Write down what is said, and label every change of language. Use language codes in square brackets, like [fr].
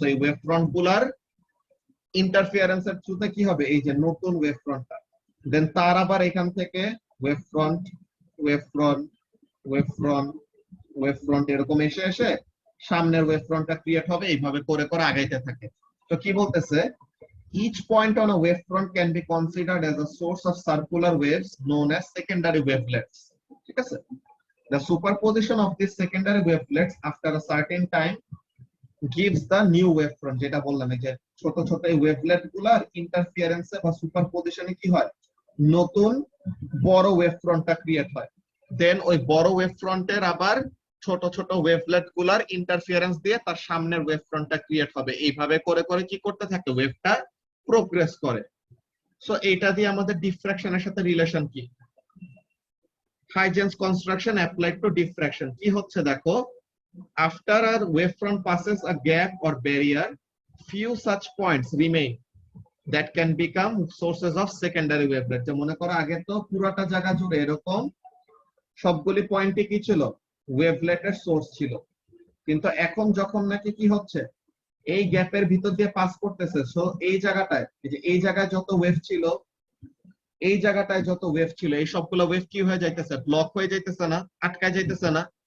[bn] So এই wave front গুলার ইন্টারফিয়ারেন্সের থ্রুতে কি হবে, এই যে নতুন ওয়েভ ফ্রন্টটা, দেন তার আবার এখান থেকে wave front, wave front, wave front, wave front এরকম এসে এসে সামনের ওয়েভ ফ্রন্টটা ক্রিয়েট হবে, এইভাবে করে করে আগাইতে থাকে। তো কি বলতেছে, [en] each point on a wavefront can be considered as a source of circular waves known as secondary wavelets, [bn] ঠিক আছে। [en] The superposition of these secondary wavelets after a certain time gives the new wavefront, [bn] যেটা বললাম এই যে ছোট ছোট এই ওয়েভলেট গুলার ইন্টারফিয়ারেন্সে বা সুপারপজিশনে কি হয়, নতুন বড় ওয়েভ ফ্রন্টটা ক্রিয়েট হয়। দেন ওই বড় ওয়েভ ফ্রন্টের আবার ছোট ছোট ওয়েভলেট গুলার ইন্টারফিয়ারেন্স দিয়ে তার সামনের ওয়েভ ফ্রন্টটা ক্রিয়েট হবে, এইভাবে করে করে কি করতে থাকে, ওয়েভটা প্রোগ্রেস করে। সো এটা দিয়ে আমাদের ডিফ্রাকশনের সাথে রিলেশন কি, Huygens construction applied to diffraction কি হচ্ছে দেখো, [en] after a wavefront passes a gap or barrier, few such points remain that can become sources of secondary wavelet। [bn] যে মনে করো আগে তো পুরোটা জায়গা জুড়ে এরকম সবগুলি পয়েন্টে কি ছিল, ওয়েভলেটের সোর্স ছিল, কিন্তু এখন যখন নাকি কি হচ্ছে, এই গ্যাপের ভিতর দিয়ে পাস করতেছে, সো এই জায়গাটায়, এই যে এই জায়গায় যত ওয়েভ ছিল, এই জায়গাটায় যত ওয়েভ ছিল, এই সবগুলো ওয়েভ কি হয়ে যাইতেছে, ব্লক হয়ে যাইতেছে না, আটকায় যাইতেছে না।